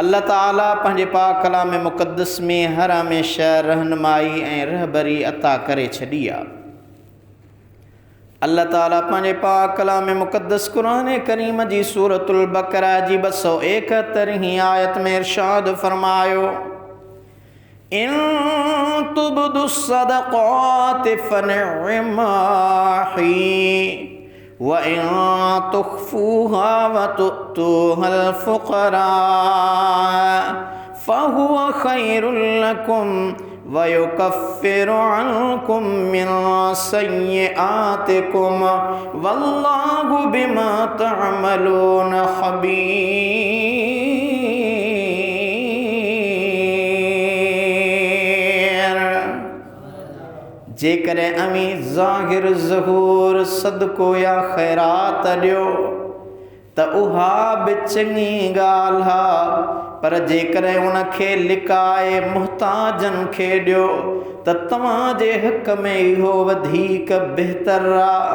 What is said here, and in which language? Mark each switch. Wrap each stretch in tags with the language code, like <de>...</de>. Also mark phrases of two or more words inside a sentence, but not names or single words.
<sd>अल्लाह ताला पंहिंजे पाक कलाम मुक़द्दस में हर हमेशह रहनुमाई ऐं रहबरी अता करे छॾी आहे। अल्लाह ताला पंहिंजे पाक कलाम मुक़द्दस क़ुरान करीम जी सूरतुल बक़रा जी 271 आयत में इरशाद फरमायो,</sd> <ar>إن تبدوا الصدقات فنعما هي وإن تخفوها وتؤتوها الفقراء فهو خير لكم ويكفر عنكم من سيئاتكم والله بما تعملون خبير.</ar> <sd>जेकॾहिं अमी ज़ाहिर ज़हूर सदको या ख़ैरात ॾियो त उहा बि चङी ॻाल्हि आहे, पर जेकॾहिं उनखे लिकाए मुहताजनि खे ॾियो त तव्हांजे हक़ में इहो वधीक बहितर आहे।</sd>